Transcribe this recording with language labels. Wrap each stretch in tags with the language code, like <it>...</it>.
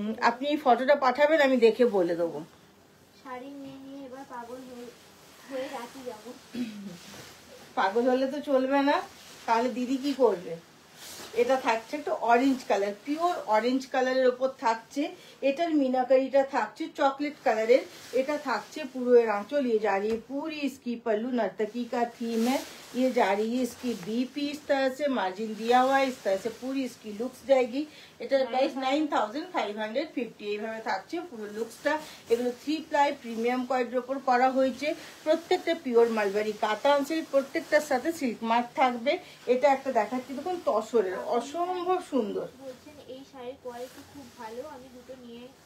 <bn>আপনি এই ফটোটা পাঠাবেন, আমি দেখে বলে দেবো। শাড়ি নিয়ে এবার হয়ে রাখি যাবো। পাগল হলে তো চলবে না, তাহলে দিদি কি করবে। এটা থাকছে একটা অরেঞ্জ কালার, পিওর অরেঞ্জ কালারের উপর থাকছে। এটার মিনাকারিটা থাকছে চকলেট কালারের। এটা থাকছে পুরো এর</bn> <hi>आंचल, ये जा रही है पूरी इसकी पल्लू नर्तकी का थीम है। ये जा रही है इसकी बीपी, इस तरह से मार्जिन दिया हुआ है, इस तरह से पूरी इसकी लुक्स जाएगी।</hi> <bn>এটার প্রাইস 9,550। এইভাবে থাকছে পুরো লুকসটা। এগুলো 3 প্লাই প্রিমিয়াম কোয়ালিটির উপর করা হয়েছে। প্রত্যেকটা পিওর মালবারি কাতান সিল্ক, প্রত্যেকটার সাথে সিল্ক মার্ক থাকবে। এটা একটা দেখাচ্ছি দেখুন তসরের, অসম্ভব সুন্দর। বলছেন এই শাড়ির কোয়ালিটি খুব ভালো, আমি দুটো নিয়ে</bn>